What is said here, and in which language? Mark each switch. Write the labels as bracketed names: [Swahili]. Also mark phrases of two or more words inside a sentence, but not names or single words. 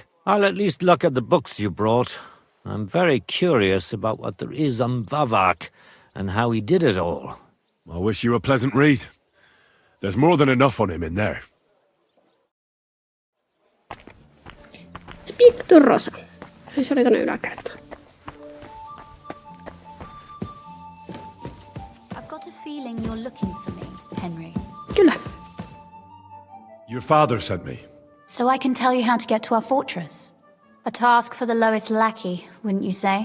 [English] I'll at least look at the books you brought. I'm very curious about what there is on Vavak and how he did it all. I wish you a pleasant read. There's more than enough on him in there. Speak to Rosa. [Finnish] Se oli tonne yläkertaan. [English] I've got a feeling you're looking for me, Henry. [Finnish] Kyllä. [English] Your father sent me. So I can tell you how to get to our fortress. A task for the lowest lackey, wouldn't you say?